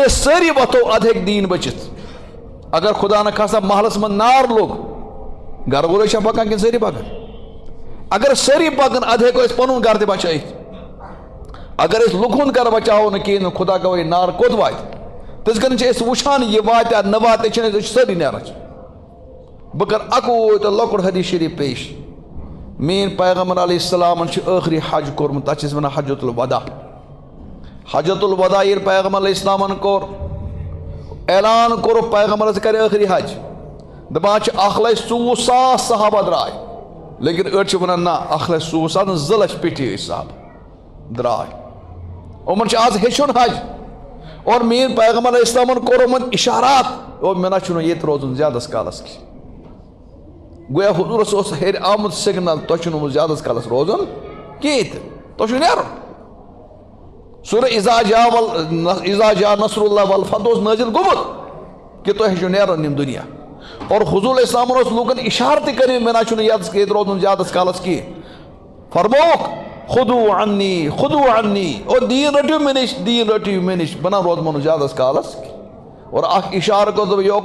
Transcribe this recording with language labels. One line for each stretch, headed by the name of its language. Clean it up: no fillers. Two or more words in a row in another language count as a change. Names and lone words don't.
Kashmiri: أسۍ سٲری وۄتھو ادٕ ہیٚکہِ دیٖن بٔچِتھ اگر خۄدا نہ خاستہ محلس منٛز نار لوٚگ گرٕ وٲلۍ چھا پکان کِنہٕ سٲری پکان اگر سٲری پکان ادٕ ہیٚکو أسۍ پنُن گرٕ تہِ بچٲیِتھ اگر أسۍ لُکہٕ ہُنٛد گرٕ بچاوو نہٕ کِہیٖنۍ نہٕ خۄدا گواہ نار کوٚت واتہِ تِتھ کٔنۍ چھِ أسۍ وٕچھان یہِ واتیا نہ واتہِ چھِنہٕ أسۍ چھِ سٲری نیران بہٕ کرٕ اکوے تہٕ لۄکُٹ حدیٖث شریٖف پیش میٲنۍ پیغمبر علیہ السلامن چھُ ٲخری حج کوٚرمُت تتھ چھِ أسۍ ونان حجۃ الوداع حجۃ الوداع ییٚلہِ پیغمبر علیہ السلامن کوٚر اعلان کوٚرُکھ پیغمبرس کرِ ٲخری حج دپان چھِ 1,24,000 صحابہ درٛاے لیکن أڑۍ چھِ ونان نہ 1,24,000 نہٕ 2 لچھ پیٚٹھی ٲسۍ صحابہ درٛاے یِمن چھُ آز ہیٚچھُن حج اور میٲنۍ پیغمبر علیہ السلامن کوٚر یِمن اِشارات اور مےٚ نہ چھُنہٕ ییٚتہِ روزُن زیادس کالس کینٛہہ گویا حضوٗرس اوس ہیٚرِ آمُت سِگنل تۄہہِ چھُنہٕ زیادس کالس روزُن کِہیٖنۍ تہِ تۄہہِ چھُ نیرُن سورہ
Arabic: اِذا جاء نصر اللہ والفتح
Kashmiri: اوس نٲزِل گوٚمُت کہِ تۄہہِ چھُ نیرُن یِم دُنیا اور حضوٗر علیہ السلامن اوس لوٗکن اِشارٕ تہِ کٔرمٕتۍ مےٚ نہ چھُنہٕ ییٚتہِ روزُن زیادس کالس کینٛہہ فرمووُکھ
Arabic: خُدوٗ عنی
Kashmiri: اور دیٖن رٔٹِو مےٚ نِش بہٕ نہ روزمو نہٕ زیادس کالس اور اکھ اِشارٕ کوٚر دوٚپ یوکُن